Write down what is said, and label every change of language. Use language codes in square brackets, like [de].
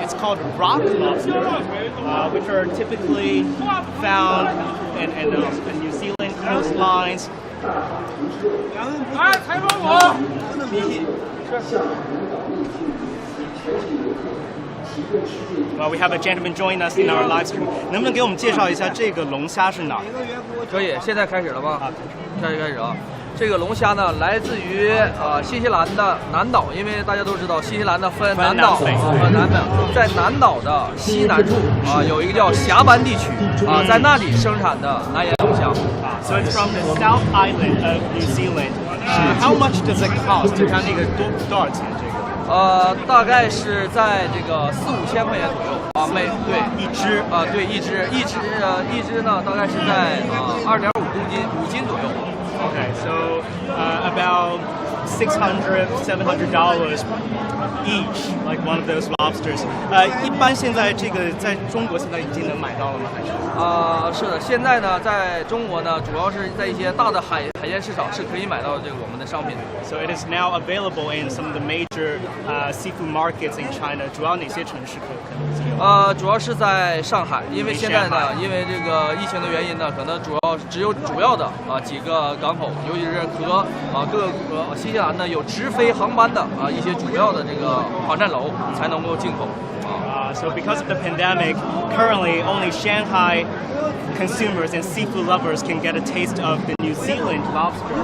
[en] It's called rock lobster, which are typically found in New Zealand coastlines. Well, we have a gentleman join us in our live stream. [zh] 能不能给我们介绍一下这个龙虾是哪儿的？可以，现在开始了吗？开始啊！这个龙虾呢，来自于新西兰的南岛，因为大家都知道新西兰的分南岛和南岛，在南岛的西南处有一个叫峡湾地区在那里生产的南盐龙虾。 [en] So it's from the South Island of New Zealand. How much does it cost? [zh] 它那个多少钱？这个？大概是在这个4-5千块钱左右对一只对一只呢，大概是在2.5斤左右。 [en] Okay, so about $600, $700 each, like one of those lobsters. [zh] 一般现在这个在中国现在已经能买到了吗？还是？是的，现在呢，在中国呢，主要是在一些大的海鲜市场是可以买到这个我们的商品的。 [en] So it is now available in some of the major seafood markets in China. [zh] 主要哪些城市可能？主要是在上海，因为现在呢，因为这个疫情的原因呢，可能只有主要的几个港口，尤其是和各个新西兰呢有直飞航班的一些主要的这个航站楼才能够进口。 [en] So because of the pandemic, currently only Shanghai consumers and seafood lovers can get a taste of the New Zealand lobster.